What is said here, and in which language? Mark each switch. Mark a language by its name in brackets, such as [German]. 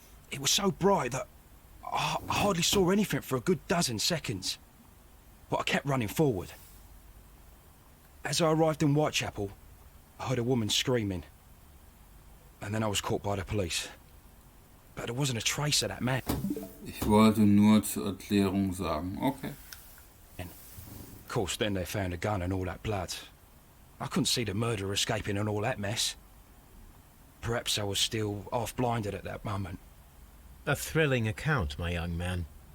[English] It was so bright that I hardly saw anything for a good dozen seconds. But I kept running forward. As I arrived in Whitechapel, I heard a woman screaming. And then I was caught by the police. But there wasn't a trace of that man. [German] Ich wollte nur zur Erklärung sagen. Okay. [English] Of course, then they found a gun and all that blood. I couldn't see the murderer escaping and all that mess. Perhaps I was still half-blinded at that moment. A thrilling account, my young man.